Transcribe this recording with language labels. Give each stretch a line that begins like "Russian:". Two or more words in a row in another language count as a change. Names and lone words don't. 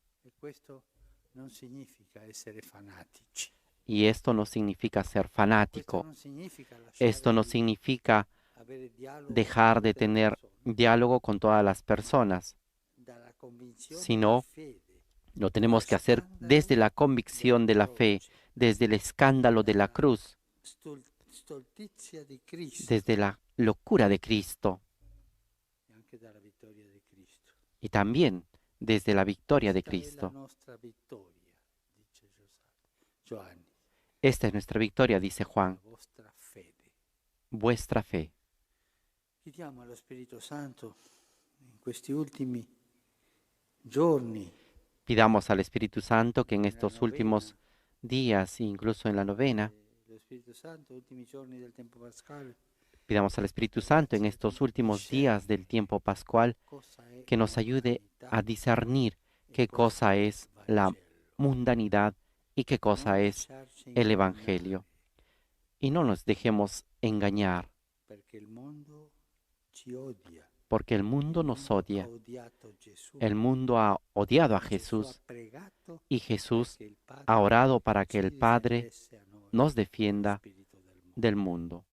Italian: E questo non significa essere fanatici.
Spanish: Y esto no significa ser
Italian: Questo
Spanish: fanático,
Italian: non significa
Spanish: esto no
Italian: lasciare
Spanish: significa
Italian: avere dialogo
Spanish: dejar
Italian: con
Spanish: de
Italian: tutte le
Spanish: tener
Italian: persone.
Spanish: diálogo con todas las personas,
Italian: Dalla convinzione
Spanish: sino
Italian: di fede,
Spanish: lo tenemos que hacer desde la convicción de la fe, desde el escándalo de la cruz,
Italian: stoltizia di Cristo
Spanish: desde la locura de Cristo
Italian: e anche dalla vittoria di Cristo.
Spanish: y también desde la victoria de
Italian: Questa è la
Spanish: Cristo.
Italian: nostra vittoria, dice Giovanni,
Spanish: Esta es nuestra victoria, dice
Italian: la
Spanish: Juan,
Italian: vostra fede.
Spanish: vuestra fe.
Italian: Chiediamo allo Spirito Santo in questi ultimi giorni,
Spanish: Pidamos al Espíritu Santo que en estos últimos días, incluso en la novena,
Italian: lo Spirito Santo, ultimi giorni del tempo pascale,
Spanish: pidamos al Espíritu Santo en estos últimos días del tiempo pascual
Italian: cosa è
Spanish: que nos ayude a discernir qué cosa es la mundanidad y qué cosa es el Evangelio. Y no nos dejemos engañar,
Italian: perché il mondo ci odia.
Spanish: porque el mundo nos odia.
Italian: Ha odiato Gesù.
Spanish: El mundo ha odiado a
Italian: Gesù
Spanish: Jesús
Italian: ha pregato
Spanish: y Jesús
Italian: che il Padre
Spanish: ha orado para que
Italian: ci
Spanish: el Padre
Italian: difendesse a noi
Spanish: nos
Italian: dallo
Spanish: defienda
Italian: spirito del mondo.
Spanish: del mundo.